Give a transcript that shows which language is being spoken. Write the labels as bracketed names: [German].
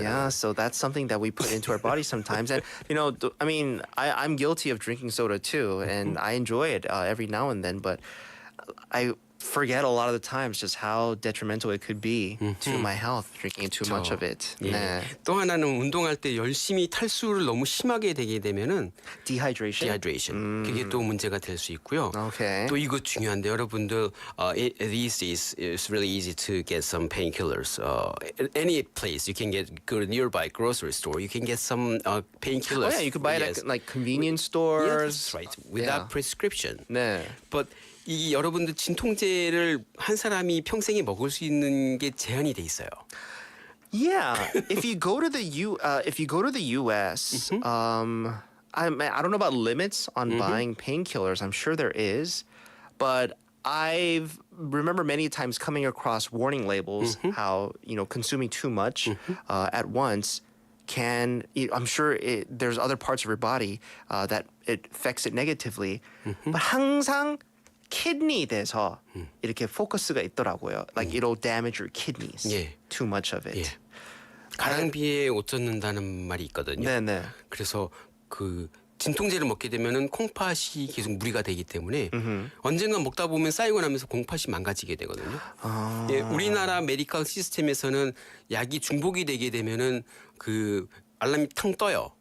[English] Yeah, so that's something that we put into our body sometimes. And I mean, I'm guilty of drinking soda too, and I enjoy it every now and then, but I forget a lot of the times just how detrimental it could be to my health drinking too much of it. [Korean] 예. 네. 또 하나는 운동할 때 열심히 탈수를 너무 심하게 되게 되면은 [English] dehydration. [Korean] 그게 또 문제가 될 수 있고요. [English] Okay. [Korean] 또 이거 중요한데 여러분들 [English] these days it's really easy to get some painkillers. Any place you can go to nearby grocery store, you can get some painkillers. Oh yeah, you could buy it at like convenience stores. Yeah, that's right. Without prescription. [Korean] 네. But 이 여러분들 진통제를 한 사람이 평생에 먹을 수 있는 게 제한이 돼 있어요. [English] Yeah, if you go to the US, I don't know about limits on buying painkillers. I'm sure there is, but I've remember many times coming across warning labels how consuming too much at once can. I'm sure there's other parts of your body that it affects it negatively, but [Korean] 항상 kidney 돼서 이렇게 포커스가 있더라고요. [English] Like it'll damage your kidneys. Too much of it. [Korean] 예. 가랑비에 옷 젖는다는 말이 있거든요. 네네. 그래서 그 진통제를 먹게 되면은 콩팥이 계속 무리가 되기 때문에 언젠가 먹다 보면 쌓이고 나면서 콩팥이 망가지게 되거든요. 예, 우리나라 메디컬 시스템에서는 약이 중복이 되게 되면은 그 알람이 탕 떠요.